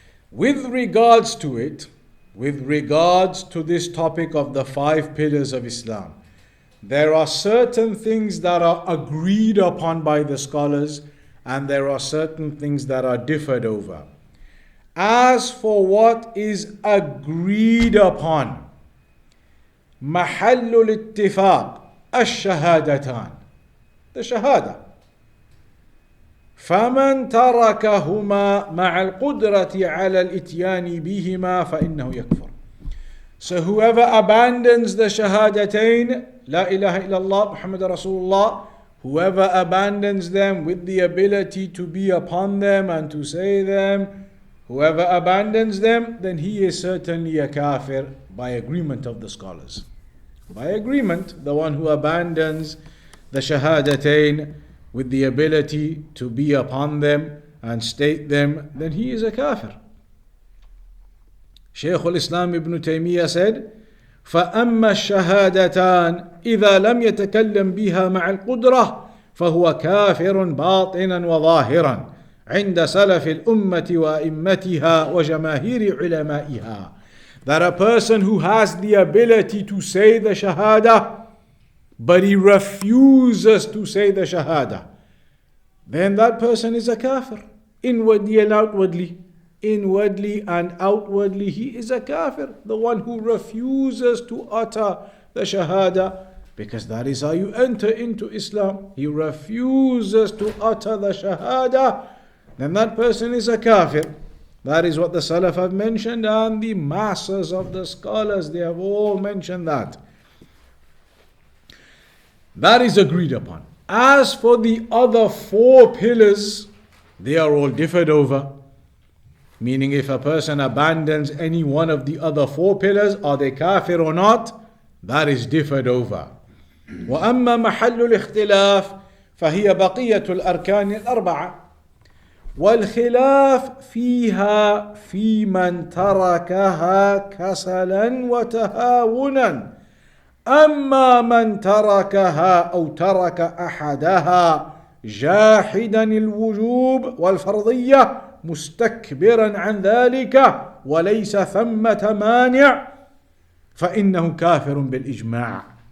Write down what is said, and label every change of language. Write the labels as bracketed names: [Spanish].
[English] With regards to it, with regards to this topic of the 5 pillars of Islam, there are certain things that are agreed upon by the scholars, and there are certain things that are differed over. As for what is agreed upon, [Arabic] محل الاتفاق الشهادتان, [English] the shahada. [Arabic] فمن تركهما مع القدرة على الإتيان بهما فإنه يكفر. [English] So whoever abandons the shahadatain, [Arabic] La ilaha illallah Muhammad Rasulullah, [English] whoever abandons them with the ability to be upon them and to say them, whoever abandons them, then he is certainly a kafir by agreement of the scholars. By agreement, the one who abandons the shahadatain with the ability to be upon them and state them, then he is a kafir. [Arabic] Shaykh al-Islam ibn Taymiyyah said, فَأَمَّا الشَّهَادَتَانِ إِذَا لَمْ يَتَكَلَّمْ بِهَا مَعَ الْقُدْرَةِ فَهُوَ كَافِرٌ بَاطِنًا وَظَاهِرًا عند سلف الأمة وأئمتها وجماهير علمائها. [English] That a person who has the ability to say the shahada, but he refuses to say the shahada, then that person is a kafir, inwardly and outwardly. Inwardly and outwardly he is a kafir, the one who refuses to utter the shahada, because that is how you enter into Islam. He refuses to utter the shahada, then that person is a kafir. That is what the Salaf have mentioned, and the masses of the scholars, they have all mentioned that. That is agreed upon. As for the other 4 pillars, they are all differed over. Meaning if a person abandons any one of the other four pillars, are they kafir or not? That is differed over. [Arabic] وأما محل الاختلاف فهي بقية الأركان الأربعة والخلاف فيها في من تركها كسلا وتهاونا أما من تركها أو ترك أحدها جاحدا الوجوب والفرضية مستكبرا عن ذلك وليس ثمة مانع فإنه كافر بالإجماع.